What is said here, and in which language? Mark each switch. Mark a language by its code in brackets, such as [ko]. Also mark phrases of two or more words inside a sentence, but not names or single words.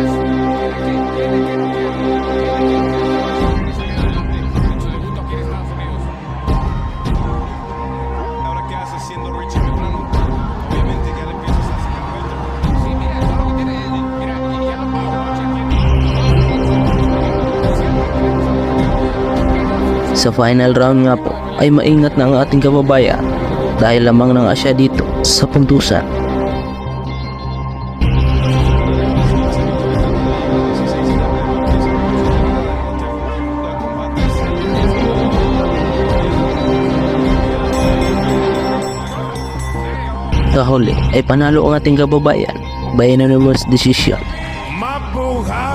[es] Tiene que no quiere. En su debut aquí en Estados Unidos. Ahora qué hace siendo Richie Medrano. Obviamente ya le empiezas a sacar vuelta. Sí, mira, todo lo que tiene él. Mira, y ya lo [tl] Sa [en] final round [tl] nga po ay maingat na ang ating kababayan dahil lamang na nga siya dito sa puntusan. Sa huli ay panalo ang ating kababayan [en] by unanimous decision.